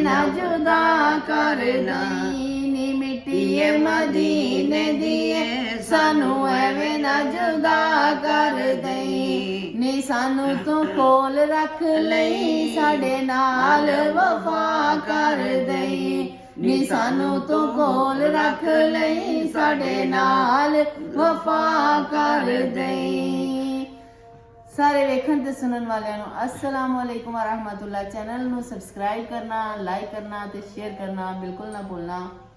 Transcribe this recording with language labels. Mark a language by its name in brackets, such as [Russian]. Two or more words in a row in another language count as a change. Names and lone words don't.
[Punjabi] ਨਾ ਜੁਦਾ ਕਰ ਦਈ ਨੀ ਮਿੱਟੀਏ ਮਦੀਨੇ ਦੀਏ ਸਾਨੂੰ ਐਵੇਂ ਨਾ ਜੁਦਾ ਕਰ ਦਈ ਨੀ ਸਾਨੂੰ ਤੂੰ ਕੋਲ ਰੱਖ ਲਈ ਸਾਡੇ ਨਾਲ ਵਫਾ ਕਰ ਦਈ ਨੀ ਸਾਨੂੰ ਤੂੰ ਕੋਲ ਰੱਖ ਲਈ ਸਾਡੇ ਨਾਲ ਵਫਾ ਕਰ ਦਈ। ਸਾਰੇ ਵੇਖਣ ਤੇ ਸੁਣਨ ਵਾਲਿਆਂ ਨੂੰ [Arabic] السلام علیکم و رحمة الله. [Urdu] چینل نوں سبسکرائب کرنا، لائک کرنا تے شیئر کرنا بالکل نہ بھولنا.